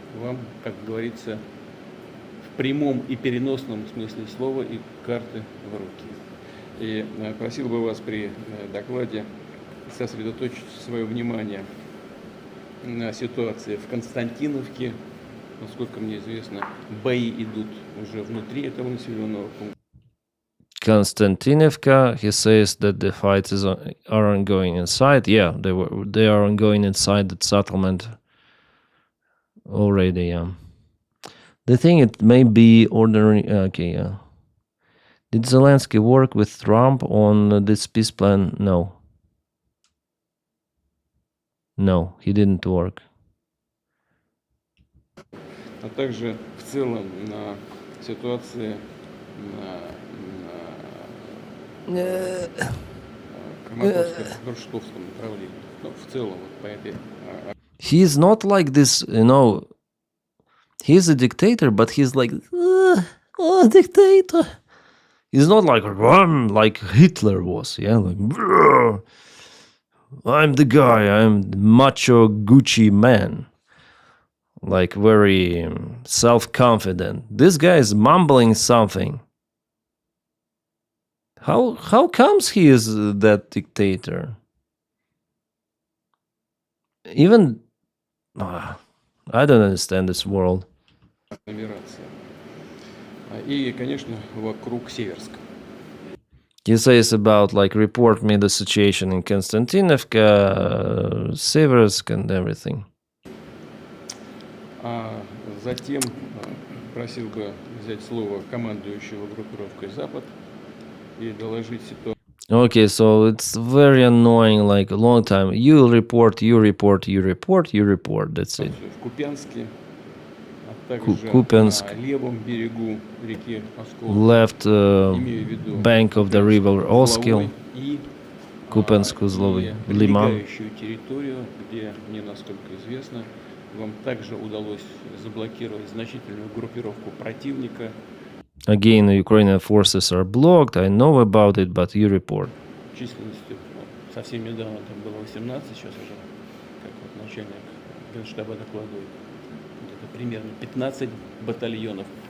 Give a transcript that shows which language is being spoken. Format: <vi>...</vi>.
<ru>Вам, как говорится, в прямом и переносном смысле слова и карты в руки. И просил бы вас при докладе сосредоточить свое внимание на ситуации в Константиновке. Насколько мне известно, бои идут уже внутри этого населенного пункта.</ru> <en>Konstantinovka, he says that the fights are ongoing inside. Yeah, they are ongoing inside the settlement already. Yeah, they think it may be ordinary. Okay, yeah. Did Zelensky work with Trump on this peace plan? No. No, he didn't work.</en> <ru>А также в целом на ситуации на Краматорско-Ростовском направлении. Ну, в целом, вот по этой...</ru> <en>He's not like this, you know, he's a dictator, but he's like, dictator. He's not like Hitler was, yeah, like, I'm the guy, I'm the macho Gucci man. Like, very self-confident. This guy is mumbling something. How comes he is that dictator? Even I don't understand this world.</en> <ru>Агломерация. И, конечно, вокруг Северска.</ru> <en>He says about like report me the situation in Konstantinovka, Seversk, and everything.</en> <ru>А затем просил бы взять слово командующего группировкой «Запад» и доложить ситуацию.</ru> <en>Okay, so it's very annoying, like a long time. You report, you report, you report, you report. That's it.</en> <ru>В Купянске, а также Купянск. на левом берегу реки Оскол,</ru> <en>Left</en> <ru>имею в виду</ru> <en>bank of the river Oskil,</en> <ru>узловой и Купянск узловый, Лиман. прилегающую территорию, где, мне насколько известно, вам также удалось заблокировать значительную группировку противника.</ru> <en>Again, the Ukrainian forces are blocked. I know about it, but you report.</en> <ru>Численностью совсем недавно там было 18, сейчас уже, как вот начальник Генштаба докладывает, где-то примерно 15 батальонов.</ru>